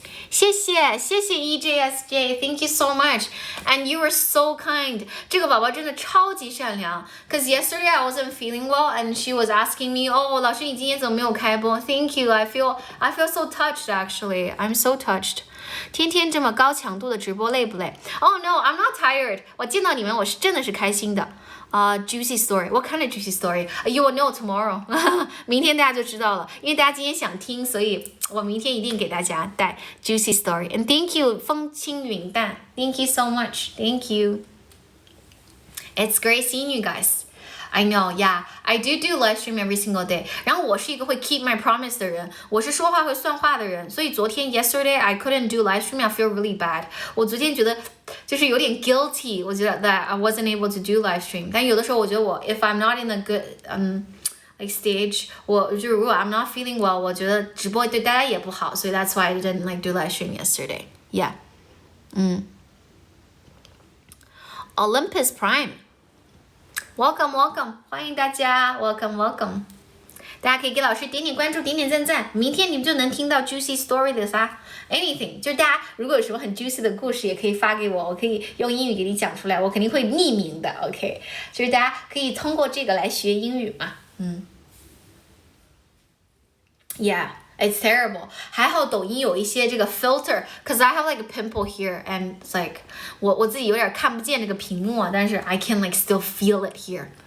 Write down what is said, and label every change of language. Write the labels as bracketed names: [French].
[Chinese] 谢谢 [English] EJSJ, thank you so much, and you were so kind. [Chinese] 这个宝宝真的超级善良。 [English] Cause yesterday I wasn't feeling well, and she was asking me, [Chinese] 老师你今天怎么没有开播 [English] ？Thank you, I feel so touched actually. I'm so touched. [Chinese] 天天这么高强度的直播累不累？ [English] Oh no, I'm not tired. [Chinese] 我见到你们我是真的是开心的。 [English] Juicy story. What kind of juicy story? You will know tomorrow. [Chinese] 明天大家就知道了，因为大家今天想听，所以我明天一定给大家带 juicy story. [English] And thank you, 风轻云淡. Thank you so much. Thank you. It's great seeing you guys. I know, yeah, I do live stream every single day. [Chinese] 然后我是一个会 [English] keep my promise [Chinese] 的人，我是说话会算话的人，所以昨天 [English] yesterday I couldn't do live stream. I feel really bad. [Chinese] 我昨天觉得就是有点 guilty. 我觉得 [English] that I wasn't able to do live stream. [Chinese] 但有的时候我觉得我 [English] if I'm not in a good like stage, [Chinese] 我就如果 [English] I'm not feeling well, [Chinese] 我觉得直播对大家也不好，所以 [English] that's why I didn't like do live stream yesterday. Yeah. Olympus Prime.Welcome, [Chinese] 欢迎大家 [English] welcome. [Chinese] 大家可以给老师点点关注，点点赞赞，明天你们就能听到 juicy story 的啥 anything， 就是大家如果有什么很 juicy 的故事，也可以发给我，我可以用英语给你讲出来，我肯定会匿名的 OK， 就是大家可以通过这个来学英语嘛 [English] Yeah.It's terrible. [Chinese] 还好抖音有一些这个 [English] filter, cause I have like a pimple here, and it's like [Chinese] 我自己有点看不见这个屏幕啊，但是 [English] I can like still feel it here.